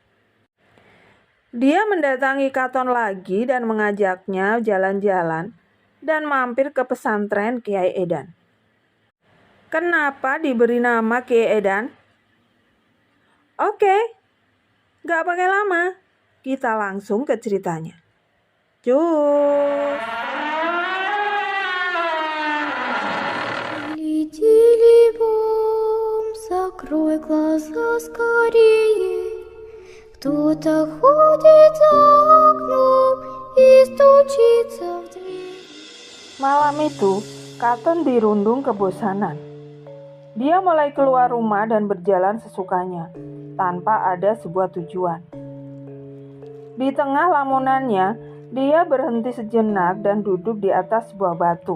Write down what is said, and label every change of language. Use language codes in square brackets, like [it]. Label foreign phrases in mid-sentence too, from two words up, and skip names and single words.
[id] Dia mendatangi Katon lagi dan mengajaknya jalan-jalan dan mampir ke pesantren Kiai Edan. Kenapa diberi nama Kiai Edan? Oke, gak pakai lama, kita langsung ke ceritanya. Cus! [ru] Закрой глаза скорее. Кто-то ходит за окном и стучится в дверь. [id] Malam itu, Katon dirundung kebosanan. Dia mulai keluar rumah dan berjalan sesukanya, tanpa ada sebuah tujuan. Di tengah lamunannya, dia berhenti sejenak dan duduk di atas sebuah batu.